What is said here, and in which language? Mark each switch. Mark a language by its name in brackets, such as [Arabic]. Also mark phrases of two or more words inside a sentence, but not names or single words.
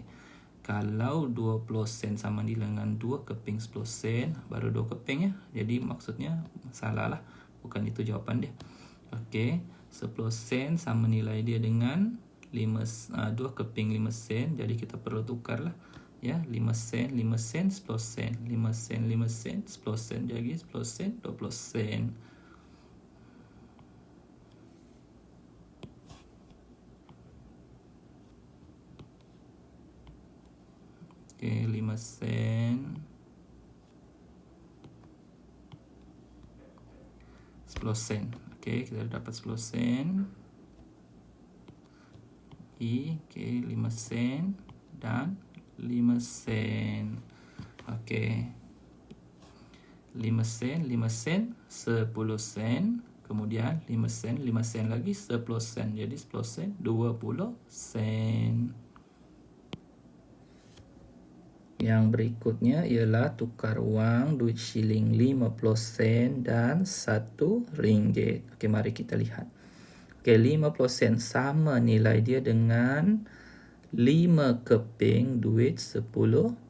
[Malay] Kalau 20 sen sama nilai dengan 2 keping 10 sen, baru 2 keping ya. Jadi maksudnya salah lah. Bukan itu jawapan dia. Okey, 10 sen sama nilai dia dengan 2 keping 5 sen. Jadi kita perlu tukarlah. Ya, 5 sen, 5 sen, 10 sen. 5 sen, 5 sen, 10 sen. Jadi 10 sen, 20 sen. Okey, 5 sen. 10 sen. Okey, kita dapat 10 sen. Okey, 5 sen dan 5 sen. Okey. 5 sen, 5 sen, 10 sen. Kemudian 5 sen, 5 sen lagi 10 sen. Jadi 10 sen, 20 sen. Yang berikutnya ialah tukar wang duit shilling 50 sen dan 1 ringgit. Okey, mari kita lihat. Okey, 50 sen sama nilai dia dengan 5 keping duit 10 sen.